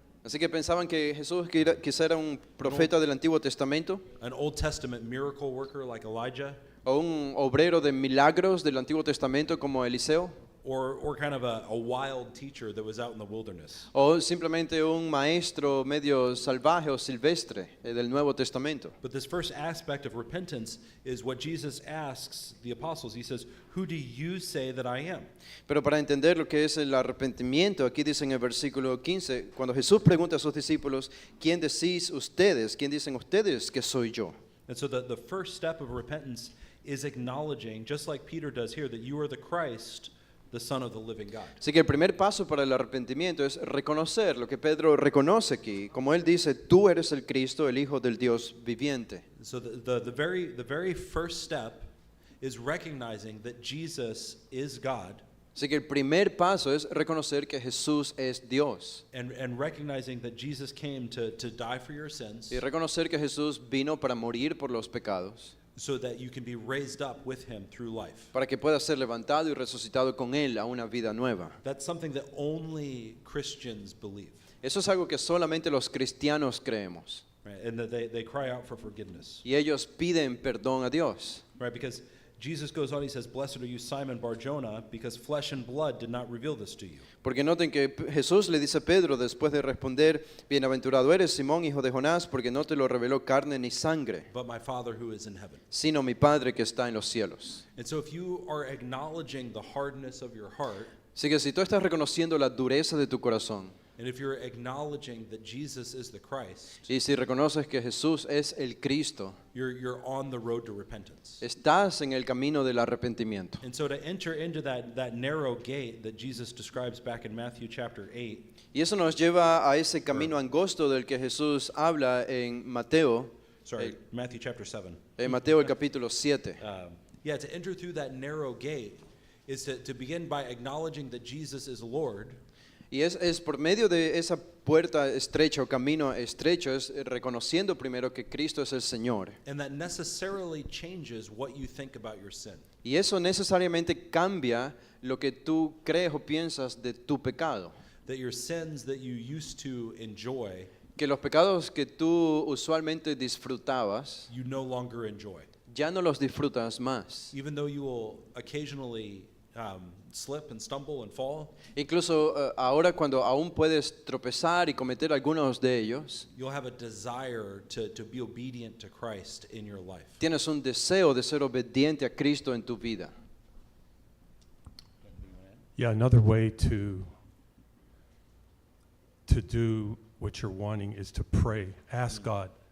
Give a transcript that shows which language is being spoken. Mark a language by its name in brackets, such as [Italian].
[Spanish] Así que pensaban que Jesús quizá era un profeta del Antiguo Testamento [English] an Old Testament miracle worker like Elijah, [Spanish] o un obrero de milagros del Antiguo Testamento como Eliseo, [English] or kind of a wild teacher that was out in the wilderness. [Spanish] o simplemente un maestro medio salvaje o silvestre del Nuevo Testamento. [English] But this first aspect of repentance is what Jesus asks the apostles. He says, "Who do you say that I am?" [Spanish] Pero para entender lo que es el arrepentimiento, aquí dice en el versículo 15, cuando Jesús pregunta a sus discípulos, ¿quién decís ustedes? ¿Quién dicen ustedes que soy yo? [English] And so the first step of repentance is acknowledging, just like Peter does here, that you are the Christ, the Son of the living God. [Spanish] Así que el primer paso para el arrepentimiento es reconocer lo que Pedro reconoce aquí. Como él dice, tú eres el Cristo, el Hijo del Dios viviente. [English] So the very first step is recognizing that Jesus is God [Spanish] Así que el primer paso es reconocer que Jesús es Dios. [English] and recognizing that Jesus came to die for your sins [Spanish] Y reconocer que Jesús vino para morir por los pecados, [English] so that you can be raised up with him through life. [Spanish] para que pueda ser levantado y resucitado con él a una vida nueva. [English] That's something that only Christians believe, [Spanish] Eso es algo que solamente los cristianos creemos. [English] right? And that they cry out for forgiveness, [Spanish] Y ellos piden perdón a Dios. [English] right? Because Jesus goes on, he says, "Blessed are you, Simon Bar-Jonah, because flesh and blood did not reveal this to you." [Spanish] Porque noten que Jesús le dice a Pedro después de responder, bienaventurado eres Simón, hijo de Jonás, porque no te lo reveló carne ni sangre, [English] But my Father who is in heaven. [Spanish] sino mi Padre que está en los cielos. [English] And so if you are acknowledging the hardness of your heart, [Spanish] Así que si tú estás reconociendo la dureza de tu corazón, [English] and if you're acknowledging that Jesus is the Christ, [Spanish] y si reconoces que Jesús es el Cristo, [English] you're on the road to repentance. [Spanish] estás en el camino del arrepentimiento. [English] And so to enter into that narrow gate that Jesus describes back in Matthew chapter 8, [Spanish] Y eso nos lleva a ese camino angosto del que Jesús habla en Mateo, [English] Matthew chapter 7. [Spanish] en Mateo el capítulo 7. [English] To enter through that narrow gate is to begin by acknowledging that Jesus is Lord, [Spanish] Y es por medio de esa puerta estrecha o camino estrecho, es reconociendo primero que Cristo es el Señor. [English] and that necessarily changes what you think about your sin. [Spanish] Y eso necesariamente cambia lo que tú crees o piensas de tu pecado. [English] That your sins that you used to enjoy, [Spanish] Que los pecados que tú usualmente disfrutabas, [English] you no longer enjoy. [Spanish] ya no los disfrutas más. [English] Even though you will occasionally slip and stumble and fall, [Spanish] Incluso ahora cuando aún puedes tropezar y cometer algunos de ellos, [English] you'll have a desire to be obedient to Christ in your life. [Spanish] tienes un deseo de ser obediente a Cristo en tu vida. [English] Yeah, another way to do what you're wanting is to pray. Ask God.